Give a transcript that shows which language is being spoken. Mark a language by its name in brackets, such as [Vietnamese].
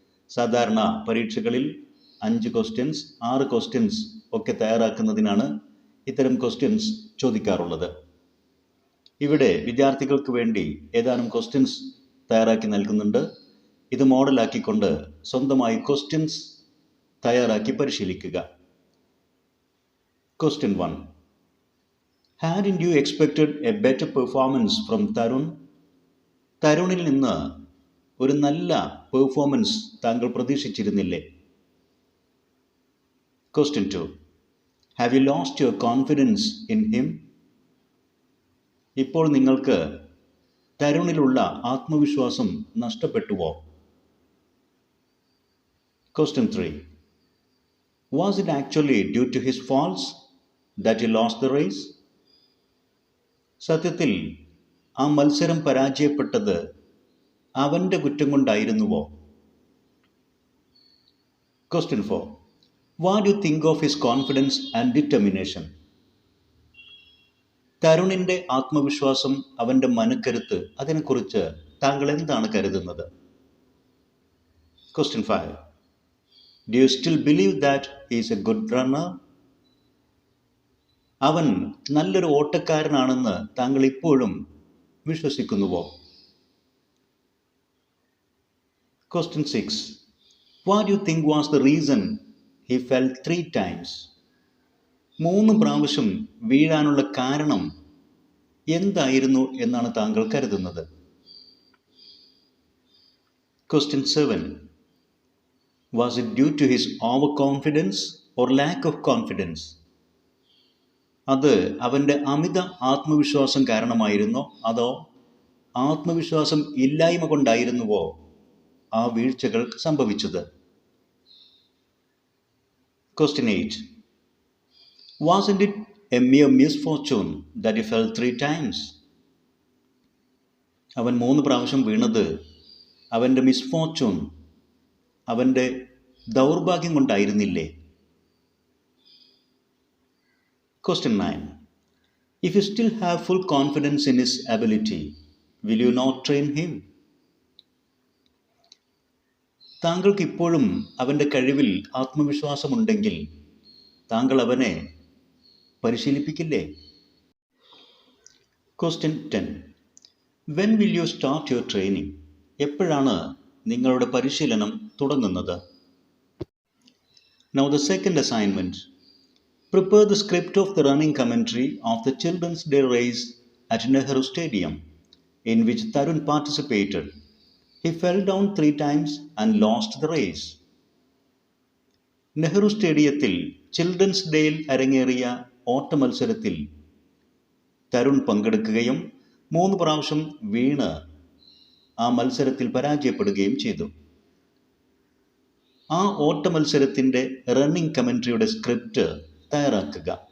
[Malayalam] സാധാരണ പരീക്ഷകളിൽ 5 questions 6 questions ഒക്കെ തയ്യാറാക്കുന്നതിനാണ് ഇത്തരം ക്വസ്റ്റ്യൻസ് ചോദിക്കാറുള്ളത്. ഇവിടെ വിദ്യാർത്ഥികൾക്ക് വേണ്ടി ഏതാനും ക്വസ്റ്റ്യൻസ് തയ്യാറാക്കി നൽകുന്നുണ്ട്. ഇത് മോഡലാക്കിക്കൊണ്ട് സ്വന്തമായി ക്വസ്റ്റ്യൻസ് തയ്യാറാക്കി പരിശീലിക്കുക. [English] Question 1. Hadn't you expected a better performance from Tarun? [Malayalam] തരുണിൽ നിന്ന് ഒരു നല്ല പെർഫോമൻസ് താങ്കൾ പ്രതീക്ഷിച്ചിരുന്നില്ലേ? [English] Question 2. Have you lost your confidence in him? [Malayalam] ഇപ്പോൾ നിങ്ങൾക്ക് തരുണിലുള്ള ആത്മവിശ്വാസം നഷ്ടപ്പെട്ടുവോ? [English] Question 3. Was it actually due to his faults that he lost the race? [Malayalam] സത്യത്തിൽ ആ മത്സരം പരാജയപ്പെട്ടത് അവൻ്റെ കുറ്റം കൊണ്ടായിരുന്നുവോ? [English] Question 4. What do you think of his confidence and determination? [Malayalam] തരുണിൻ്റെ ആത്മവിശ്വാസം, അവൻ്റെ മനക്കരുത്ത്, അതിനെക്കുറിച്ച് താങ്കൾ എന്താണ് കരുതുന്നത്? [English] Question 5. Do you still believe that he is a good runner? [Malayalam] അവൻ നല്ലൊരു ഓട്ടക്കാരനാണെന്ന് താങ്കൾ ഇപ്പോഴും വിശ്വസിക്കുന്നുവോ? [English] Question 6. What do you think was the reason he fell 3 times? [Malayalam] 3 പ്രാവശ്യം വീഴാനുള്ള കാരണം എന്തായിരുന്നു എന്നാണ് താങ്കൾ കരുതുന്നത്? [English] Question 7. Was it due to his overconfidence or lack of confidence? [Malayalam] അത് അവൻ്റെ അമിത ആത്മവിശ്വാസം കാരണമായിരുന്നോ അതോ ആത്മവിശ്വാസം ഇല്ലായ്മ കൊണ്ടായിരുന്നുവോ ആ വീഴ്ചകൾ സംഭവിച്ചത്? [English] Question 8. Wasn't it a mere misfortune that he fell 3 times? [Malayalam] അവൻ 3 പ്രാവശ്യം വീണത് അവൻ്റെ മിസ്ഫോർച്യൂൺ, അവൻ്റെ ദൗർഭാഗ്യം കൊണ്ടായിരുന്നില്ലേ? [English] Question 9. If you still have full confidence in his ability, will you not train him? [Malayalam] താങ്കൾക്ക് ഇപ്പോഴും അവൻ്റെ കഴിവിൽ ആത്മവിശ്വാസമുണ്ടെങ്കിൽ താങ്കൾ അവനെ പരിശീലിപ്പിക്കില്ലേ? [English] Question 10. When will you start your training? [Malayalam] എപ്പോഴാണ് നിങ്ങളുടെ പരിശീലനം തുടങ്ങുന്നത്? [English] Now the second assignment. Prepare the script of the running commentary of the Children's Day race at Nehru Stadium, in which Tarun participated. He fell down 3 times and lost the race. [Malayalam] Nehru സ്റ്റേഡിയത്തിൽ children's ഡേയിൽ അരങ്ങേറിയ ഓട്ട മത്സരത്തിൽ തരുൺ പങ്കെടുക്കുകയും 3 പ്രാവശ്യം വീണ് ആ മത്സരത്തിൽ പരാജയപ്പെടുകയും ചെയ്തു. ആ ഓട്ട മത്സരത്തിൻ്റെ റണ്ണിംഗ് കമൻട്രിയുടെ സ്ക്രിപ്റ്റ് തയ്യാറാക്കുക.